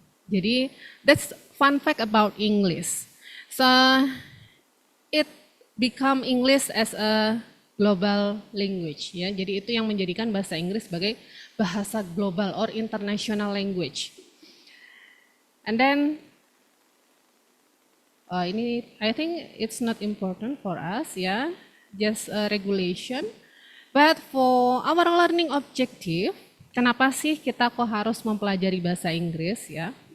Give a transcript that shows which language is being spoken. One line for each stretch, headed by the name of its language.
Indonesian: Jadi
English: that's fun fact about English. So it become English as a global language ya.
Indonesian: Jadi itu yang menjadikan bahasa Inggris sebagai bahasa global
English: or international language. And then
Indonesian: ini
English: I think it's not important for us ya, just a regulation. But for our learning objective,
Indonesian: kenapa sih kita kok harus mempelajari bahasa Inggris ya?